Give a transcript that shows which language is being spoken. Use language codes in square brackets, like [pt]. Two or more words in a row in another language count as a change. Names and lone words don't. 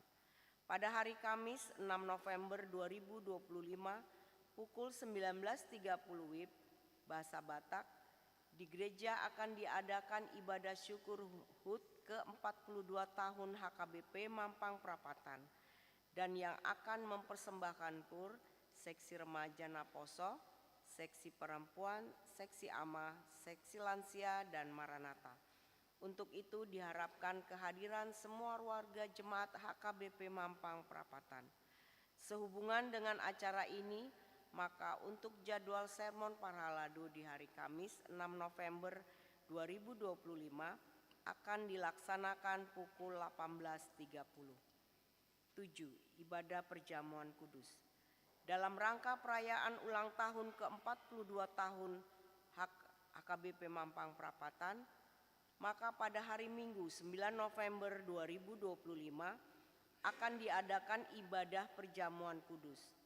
[id] Pada hari Kamis 6 November 2025 pukul 19.30 WIB bahasa Batak di gereja akan diadakan ibadah syukur HUT ke-42 tahun HKBP Mampang Perapatan, dan yang akan mempersembahkan PUR seksi remaja Naposo, seksi perempuan, seksi AMA, seksi lansia dan Maranatha. Untuk itu diharapkan kehadiran semua warga jemaat HKBP Mampang Perapatan. Sehubungan dengan acara ini, maka untuk jadwal sermon Parhalado di hari Kamis 6 November 2025 akan dilaksanakan pukul 18.30. 7. Ibadah Perjamuan Kudus. Dalam rangka perayaan ulang tahun ke-42 tahun HKBP Mampang Perapatan, maka pada hari Minggu 9 November 2025 akan diadakan ibadah perjamuan kudus.